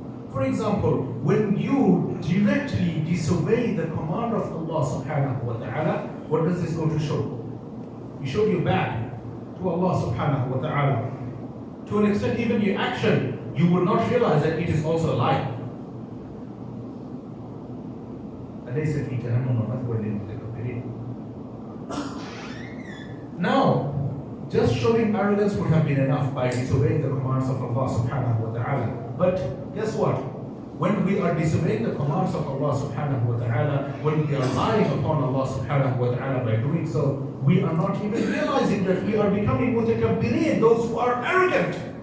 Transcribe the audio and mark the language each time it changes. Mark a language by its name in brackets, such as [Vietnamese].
[English] For example, when you directly disobey the command of Allah subhanahu wa ta'ala, what does this go to show? You show your back to Allah subhanahu wa ta'ala. To an extent, even your action, you will not realize that it is also a lie. [Arabic] أليس في جهنم مثوى للمتكبرين. [English] Now, just showing arrogance would have been enough by disobeying the commands of Allah subhanahu wa ta'ala. But guess what? When we are disobeying the commands of Allah subhanahu wa ta'ala, when we are lying upon Allah subhanahu wa ta'ala by doing so, we are not even realizing that we are becoming mutakabbirin, those who are arrogant.